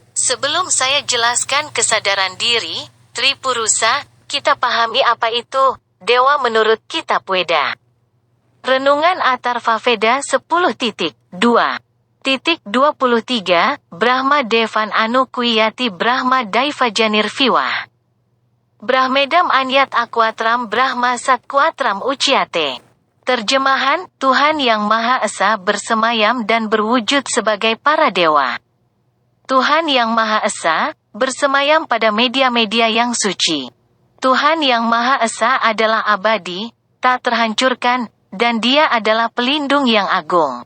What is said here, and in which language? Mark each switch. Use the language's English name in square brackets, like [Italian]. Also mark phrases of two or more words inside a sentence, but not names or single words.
[Indonesian] Sebelum saya jelaskan kesadaran diri, Tripurusa, kita pahami apa itu dewa menurut kitab Weda. [Sanskrit] Renungan Atharvaveda 10.2.23 Brahma Devan Anukuyati Brahma Daivajanirviwah Brahmedam Anyat Aquatram Brahma Satquatram Uciate. [Indonesian] Terjemahan, Tuhan Yang Maha Esa bersemayam dan berwujud sebagai para dewa. Tuhan Yang Maha Esa bersemayam pada media-media yang suci. Tuhan Yang Maha Esa adalah abadi, tak terhancurkan, dan Dia adalah pelindung yang agung.